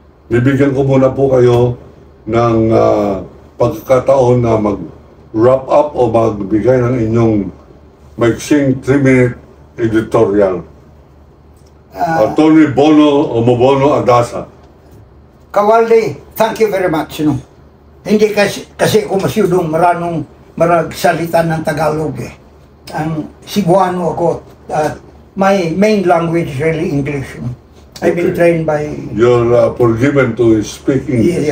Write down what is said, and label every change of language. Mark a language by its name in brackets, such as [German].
[Filipino] Bibigyan ko muna po kayo ng pagkakataon na mag-wrap up o magbigay ng inyong maiksing 3-minute editorial. Tony Bono o Mobono Adasa. [English] Kawaldi, thank you very much. No? [Filipino] Hindi kasi ako masyadong maragsalita ng Tagalog eh. Ang Cebuano ako. [English] My main language is really English. No? I've been trained by... You're forgiven to speak English.